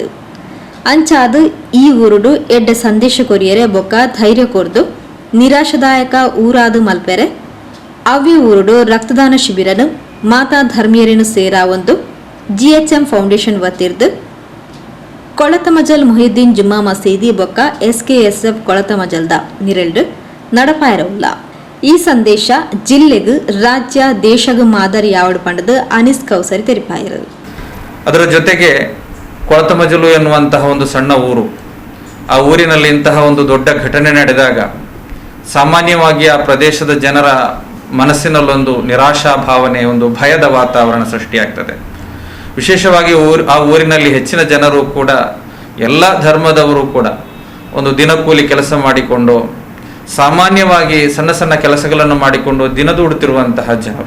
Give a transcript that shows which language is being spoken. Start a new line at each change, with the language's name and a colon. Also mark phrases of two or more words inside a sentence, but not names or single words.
Tulu: ಅಂಚಾದ ಈ ಊರುಡು ಎಡ್ಡೆ ಸಂದೇಶ ಕೊರಿಯರೆ ಬೊಕ್ಕ ಧೈರ್ಯ ಕೊರ್ದು ನಿರಾಶಾದಾಯಕ ಊರಾದ ಮಲ್ಪೆರೆ ಅವ್ಯ ಊರುಡು ರಕ್ತದಾನ ಶಿಬಿರನು ಮಾತಾ ಧರ್ಮೀಯರೇನು ಸೇರಾ ಒಂದು GHM ಫೌಂಡೇಶನ್ ವತಿರ್ದು ಕೊಳತಮಜಲ್ ಮುಹಿಯುದ್ದೀನ್ ಜುಮ್ಮಾ ಮಸೀದಿ ಬೊಕ್ಕ SKSF ಕೊಳತಮಜಲ್ದ ನಿರಲ್ಡು ನಡಪಾಯಿರವುಲ್ಲ. ಈ ಸಂದೇಶ ಜಿಲ್ಲೆಗೂ ರಾಜ್ಯ ದೇಶಗೂ ಮಾದರಿ ಯಾವಡು ಪಂಡದು ಅನೀಸ್ ಕೌಸರಿ ತೆರಿಪಾಯಿರು.
Kannada: ಅದರ ಜೊತೆಗೆ ಕೊಳತಮಜಲು ಎನ್ನುವಂತಹ ಒಂದು ಸಣ್ಣ ಊರು, ಆ ಊರಿನಲ್ಲಿ ಇಂತಹ ಒಂದು ದೊಡ್ಡ ಘಟನೆ ನಡೆದಾಗ ಸಾಮಾನ್ಯವಾಗಿ ಆ ಪ್ರದೇಶದ ಜನರ ಮನಸ್ಸಿನಲ್ಲೊಂದು ನಿರಾಶಾ ಭಾವನೆ, ಒಂದು ಭಯದ ವಾತಾವರಣ ಸೃಷ್ಟಿಯಾಗ್ತದೆ. ವಿಶೇಷವಾಗಿ ಆ ಊರಿನಲ್ಲಿ ಹೆಚ್ಚಿನ ಜನರು ಕೂಡ, ಎಲ್ಲ ಧರ್ಮದವರು ಕೂಡ ಒಂದು ದಿನಕೂಲಿ ಕೆಲಸ ಮಾಡಿಕೊಂಡು, ಸಾಮಾನ್ಯವಾಗಿ ಸಣ್ಣ ಸಣ್ಣ ಕೆಲಸಗಳನ್ನು ಮಾಡಿಕೊಂಡು ದಿನದೂಡುತ್ತಿರುವಂತಹ ಜನರು.